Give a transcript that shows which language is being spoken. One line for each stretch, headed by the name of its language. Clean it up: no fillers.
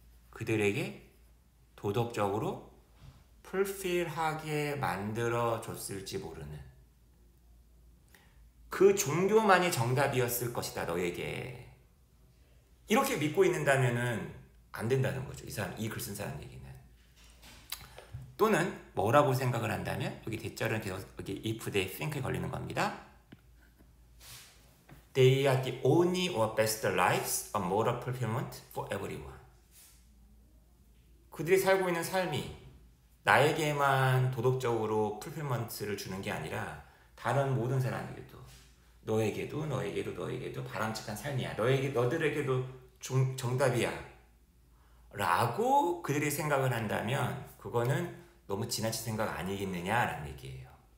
Korean: 그들에게 도덕적으로 풀필하게 만들어줬을지 모르는 그 종교만이 정답이었을 것이다 너에게. 이렇게 믿고 있는다면은 안 된다는 거죠. 이 글 쓴 사람 얘기는. 또는 뭐라고 생각을 한다면 여기 대절은 계속 여기
English: if they think
Korean: 에 걸리는 겁니다.
English: They are the only or best lives of moral fulfillment for everyone.
Korean: 그들이 살고 있는 삶이 나에게만 도덕적으로 풀필먼트를 주는 게 아니라 다른 모든 사람에게도, 너에게도 바람직한 삶이야. 너들에게도 정답이야. 라고 그들이 생각을 한다면 그거는 너무 지나친 생각 아니겠느냐라는 얘기예요.